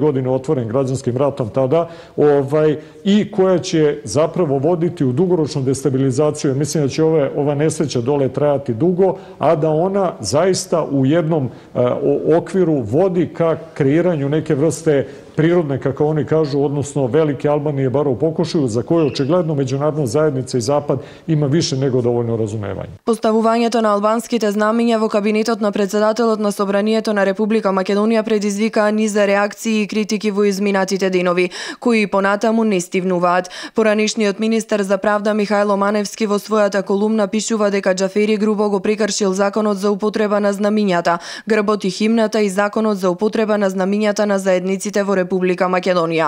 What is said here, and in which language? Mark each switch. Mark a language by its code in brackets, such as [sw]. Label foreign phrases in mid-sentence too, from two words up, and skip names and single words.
[sr] godine otvoren građanskim ratom tada, i koja će zapravo voditi u dugoročnu destabilizaciju. Mislim da će ova nesreća dole trajati dugo, a da ona zaista u jednom okviru vodi ka kreiranju neke vrste prirodne, kako oni kažu, odnosno velike Albanije, bar u pokušaju, za koje očigledno međunarodna zajednica i [mk] Запад има више него доволно разумевање. Поставувањето на албанските знамиња во кабинетот на председателот на Собранието на Република Македонија предизвикаа низ реакции и критики во изминатите денови, кои понатаму не стивнуваат. Поранишниот министер за правда Михајло Маневски во својата колумна пишува дека Џафери грубо го прекршил законот за употреба на знамињата, грбот и химната и законот за употреба на знамињата на заедниците во Република Македонија.